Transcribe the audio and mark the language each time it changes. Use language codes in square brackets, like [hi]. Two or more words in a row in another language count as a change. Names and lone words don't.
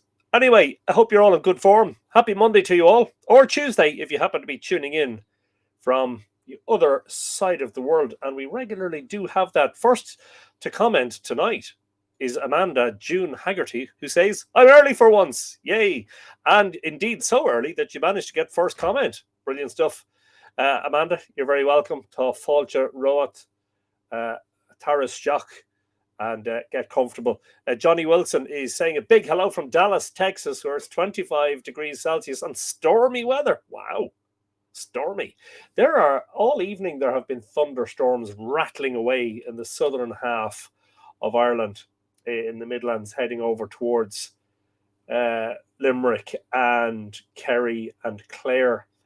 [en] Anyway, I hope you're all in good form. Happy Monday to you all, or Tuesday if you happen to be tuning in from the other side of the world, and we regularly do have that. First to comment tonight is Amanda June Haggerty, who says, I'm early for once, yay, and indeed so early that you managed to get first comment. Brilliant stuff. Amanda, you're very welcome. [ga] Tá fáilte roat, Taras Jock, [en] and get comfortable. Johnny Wilson is saying a big hello from Dallas, Texas, where it's 25 degrees Celsius and stormy weather. Wow. Stormy. All evening there have been thunderstorms rattling away in the southern half of Ireland, in the Midlands, heading over towards Limerick and Kerry and Clare.